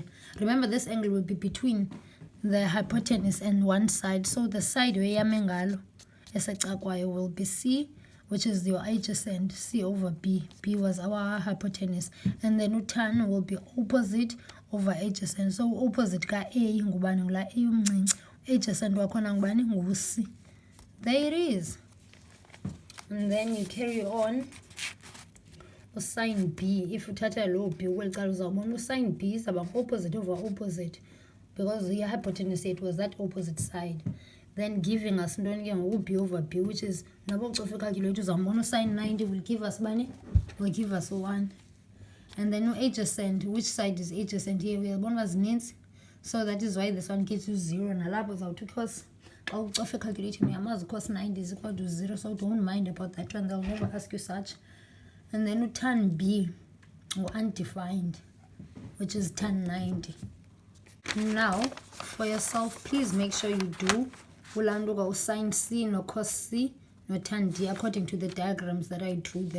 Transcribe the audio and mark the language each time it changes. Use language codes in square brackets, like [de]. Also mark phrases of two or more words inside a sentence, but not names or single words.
[en] Remember, this angle will be between the hypotenuse and one side. So the side where yamengalo will be C, which is your adjacent, C over B. B was our hypotenuse. And then tan will be opposite over adjacent. So opposite [xh] ka A ngubani ngula A umncinci. Adjacent wakhona ngubani ngu C. [en] There it is. And then you carry on. Sine B, if you [xh] uthatha lo B ukweliqala uzawubona [en] sine B is about opposite over opposite, because the hypotenuse it was that opposite side, then giving us [xh] ntoni ke ngoku [en] B over B, which is [xh] nabo ucofa icalculator uzawubona [en] sine 90 will give us 1. And then adjacent, which side is adjacent here? [xh] Uyabona zininzi, [en] so that is why this one gives you 0. [xh] Nalapho uzawuthi [en] cos [xh] xa ucofa icalculator uyamazi [en] cos 90 is equal to 0, so don't mind about that one, they'll never ask you such. And then tan B, or undefined, which is tan 90. Now, for yourself, please make sure you do ulanduka sine C no cos C notandi according to the diagrams that I drew there.